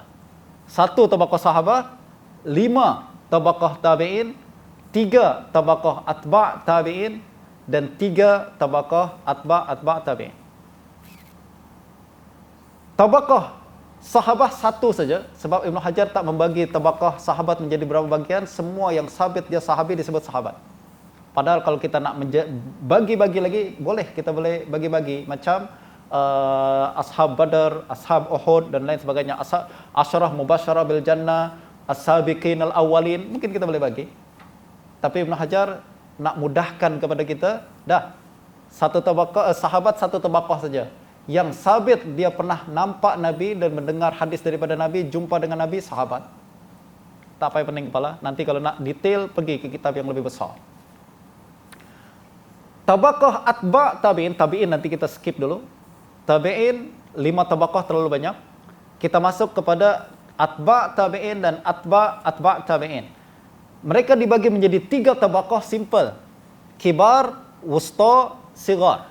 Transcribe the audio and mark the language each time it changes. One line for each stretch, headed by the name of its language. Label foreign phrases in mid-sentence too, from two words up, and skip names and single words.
Malay: 1 tabaqah sahabat, 5 tabaqah tabi'in, 3 tabaqah
Arabic: أتباع تابعين,
Malay: dan 3 tabaqah
Arabic: أتباع تابعين.
Malay: Tabaqah sahabat 1 saja, sebab Ibn Hajar tak membagi tabaqah sahabat menjadi berapa bagian. Semua yang sabit dia sahabi disebut sahabat. Padahal kalau kita nak bagi-bagi lagi, kita boleh bagi-bagi macam
Arabic: أصحاب بدر, أصحاب أحد
Malay: dan lain sebagainya,
Arabic: عشرة مبشرة بالجنة, السابقين الأولين,
Malay: mungkin kita boleh bagi. Tapi Ibn Hajar nak mudahkan kepada kita, dah 1 tabaqah sahabat 1 tabaqah saja. Yang sabit dia pernah nampak Nabi dan mendengar hadis daripada Nabi, jumpa dengan Nabi, sahabat. Tak payah pening kepala. Nanti kalau nak detail, pergi ke kitab yang lebih besar. Tabaqah
Arabic: أتباع تابعين
Malay: nanti kita skip dulu. Tabi'in 5 tabaqah terlalu banyak. Kita masuk kepada
Arabic: أتباع تابعين
Malay: dan
Arabic: أتباع تابعين.
Malay: Mereka dibagi menjadi 3 tabaqah simple.
Arabic: كبار، وسطى، صغار.